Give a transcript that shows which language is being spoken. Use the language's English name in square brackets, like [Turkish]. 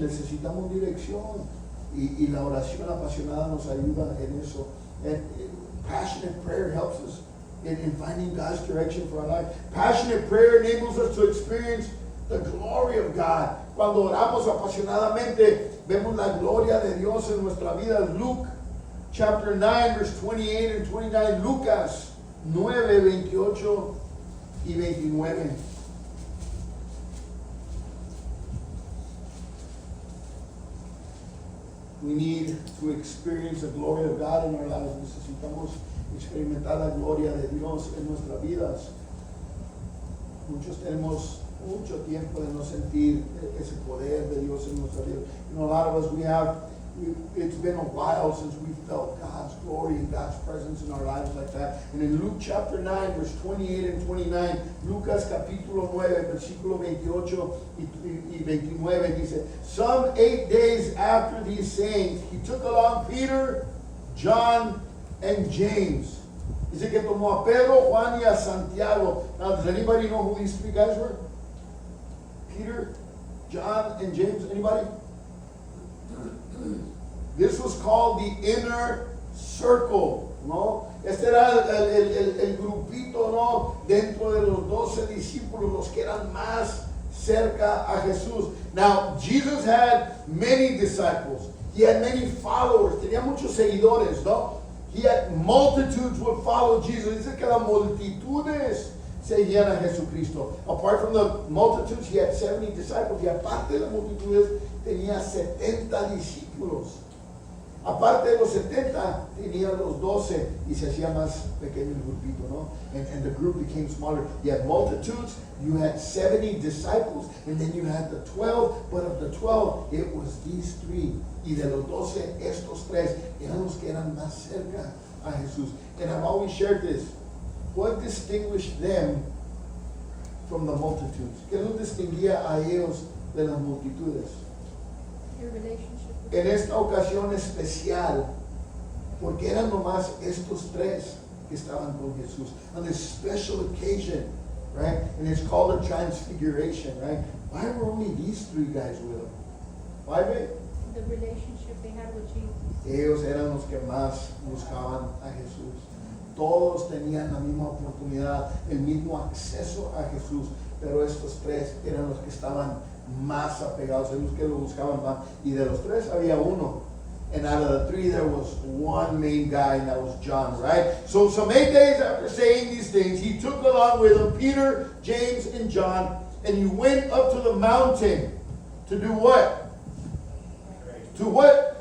[Spanish] Necesitamos dirección. Y la oración apasionada nos ayuda en eso. [English] And passionate prayer helps us in finding God's direction for our life. Passionate prayer enables us to experience the glory of God. [Spanish] Cuando oramos apasionadamente, vemos la gloria de Dios en nuestra vida. [English] Luke chapter 9, verse 28 and 29. [Spanish] Lucas 9, 28 y 29. [English] We need to experience the glory of God in our lives. [Spanish] Necesitamos experimentar la gloria de Dios en nuestras vidas. Muchos tenemos mucho tiempo de no sentir ese poder de Dios en nuestra vida. [English] You know, a lot of us, it's been a while since we felt God's glory and God's presence in our lives like that. And in Luke chapter 9, verse 28 and 29, [Spanish] Lucas capítulo 9, versículo 28 y 29 dice, [English] some 8 days after these sayings, he took along Peter, John, and James. [Spanish] Dice que tomó a Pedro, Juan, y a Santiago. [English] Now, does anybody know who these three guys were? Peter, John, and James. Anybody? This was called the inner circle, ¿no? [Spanish] Este era el grupito, ¿no? Dentro de los 12 discípulos, los que eran más cerca a Jesús. [English] Now, Jesus had many disciples. He had many followers. [Spanish] Tenía muchos seguidores, ¿no? [English] He had multitudes would follow Jesus. [Spanish] Dice que las multitudes seguían a Jesucristo. [English] Apart from the multitudes, he had 70 disciples. [Spanish] Y aparte de las multitudes, tenía 70 discípulos. Aparte de los 70, tenía los 12 y se hacía más pequeño el grupito, ¿no? [English] And the group became smaller. You had multitudes, you had 70 disciples, and then you had the 12. But of the 12, it was these three. [Spanish] Y de los 12, estos tres eran los que eran más cerca a Jesús. [English] And I've always shared this. What distinguished them from the multitudes? [Spanish] ¿Qué los distinguía a ellos de las multitudes? [English] Your relationship. [Spanish] En esta ocasión especial, porque eran nomás estos tres que estaban con Jesús. [English] On this special occasion, right? And it's called a transfiguration, right? Why were only these three guys with him? Why, babe? The relationship they had with Jesus. [Spanish] Ellos eran los que más buscaban a Jesús. Todos tenían la misma oportunidad, el mismo acceso a Jesús, pero estos tres eran los que estaban más apegados, eran los que lo buscaban más. Y de los tres había uno. [English] And out of the three, there was one main guy, and that was John, right? So some 8 days after saying these things, he took along with him Peter, James, and John, and he went up to the mountain to do what? To what?